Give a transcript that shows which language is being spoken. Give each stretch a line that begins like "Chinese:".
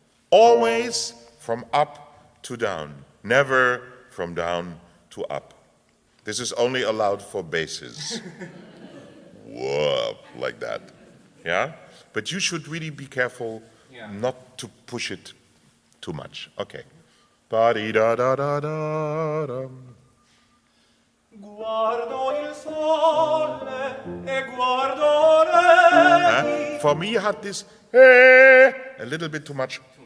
English: Always from up to down, never from down to up. This is only allowed for basses. Whoa, like that. Yeah? But you should really be careful not to push it too much. Okay. Ba-dee-da-da-da-da-dum.
Italian: Guardo il sole e guardo lei.
English: For me, you had this a little bit too much.